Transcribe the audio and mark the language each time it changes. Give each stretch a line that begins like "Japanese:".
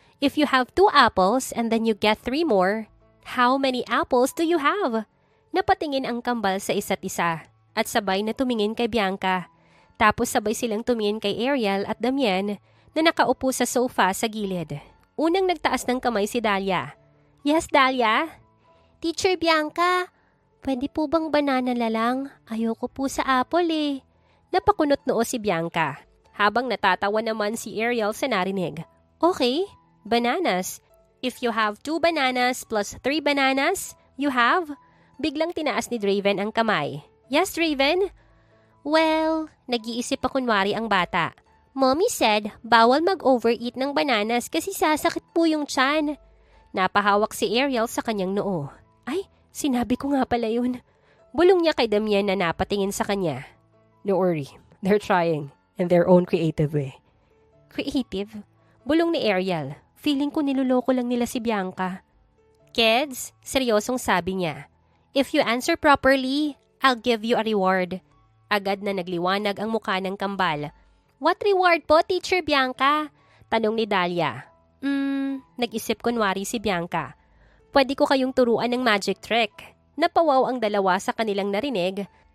English: If you have 2 apples and then you get 3 more, how many apples do you have?
Filipino: Napatingin ang kambal sa isa't isa at sabay na tumingin kay Bianca. Tapos sabay silang tumingin kay Ariel at Damian na nakaupo sa sofa sa gilid. Unang nagtaas ng kamay si Dahlia.
English: Yes, Dahlia?
Filipino: Teacher Bianca, pwede po bang banana na lang? Ayoko po sa apple eh. Napakunot noo si Bianca. Habang natatawa naman si Ariel sa narinig.
English: Okay, bananas. If you have 2 bananas plus 3 bananas, you have?
Filipino: Biglang tinaas ni Draven ang kamay.
English: Yes, Draven?
Filipino: Well, nag-iisip pa kunwari ang bata.
English: Mommy said,
Filipino: bawal mag-overeat ng bananas kasi sasakit po yung tiyan. Napahawak si Ariel sa kanyang noo. Ay, sinabi ko nga pala yun. Bulong niya kay Damian na napatingin sa kanya.
English: Don't worry, they're trying in their own creative way.
Filipino: Creative? Bulong ni Ariel. Feeling ko niloloko lang nila si Bianca. Kids, seryosong sabi niya.
English: If you answer properly, I'll give you a reward.
Filipino: Agad na nagliwanag ang mukha ng kambal.
English: What reward po, Teacher Bianca?
Filipino: Tanong ni Dahlia. Nag-isip kunwari si Bianca. Pwede ko kayong turuan ng magic trick. Napawaw ang dalawa sa kanilang narinig.